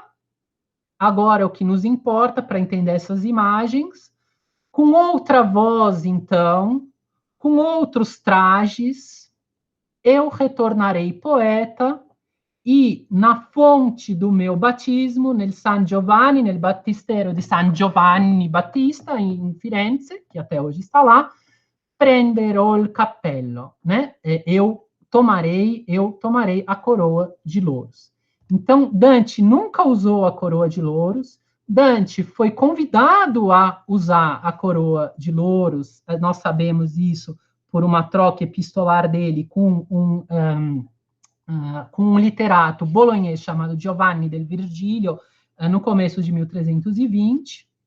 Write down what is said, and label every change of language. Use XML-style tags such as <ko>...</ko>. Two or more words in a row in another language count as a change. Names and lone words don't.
<pt>Agora, o que nos importa para entender essas imagens, com outra voz, então, com outros trajes, eu retornarei poeta e na fonte do meu batismo,</pt> <it>nel San Giovanni, nel battistero di San Giovanni Battista, em Firenze,</it> <pt>que até hoje está lá,</pt> <it>prenderò il cappello,</it> <pt>né? Eu tomarei a coroa de louros. Então, Dante nunca usou a coroa de louros. Dante foi convidado a usar a coroa de louros. Nós sabemos isso por uma troca epistolar dele com um literato bolognese chamado Giovanni del Virgilio, no começo de 1320.</pt>